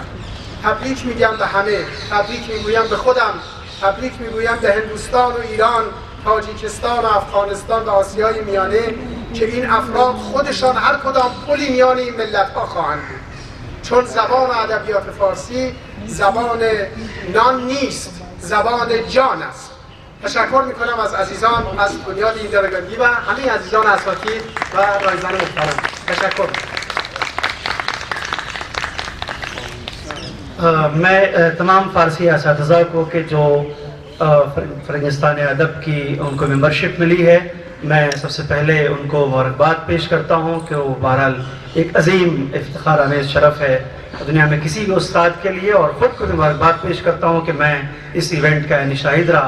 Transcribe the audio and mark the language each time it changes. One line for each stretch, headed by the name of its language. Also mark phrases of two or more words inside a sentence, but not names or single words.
Persian: تبریک میگم به همه، تبریک میگویم به خودم، تبریک میگویم به هندوستان و ایران، تاجیکستان و افغانستان و آسیای میانه که این افراد خودشان هر کدام پلی میان این ملت‌ها خواهند بود. چون زبان ادبیات فارسی زبان نان نیست، زبان جان است. تشکر میکنم از عزیزان از بنیاد این درگاندی و همه عزیزان اساتید و رایزان محترم. تشکر.
Hindi: मैं तमाम फ़ारसी असातिज़ा को कि जो फ़रंगिस्तान अदब की उनको मेंबरशिप मिली है, मैं सबसे पहले उनको मुबारकबाद पेश करता हूँ कि वो बहरहाल एक अजीम इफ्तिखार आमेज़ शरफ़ है दुनिया में किसी भी उस्ताद के लिए, और ख़ुद को मुबारकबाद पेश करता हूँ कि मैं इस इवेंट का शाहिद रहा।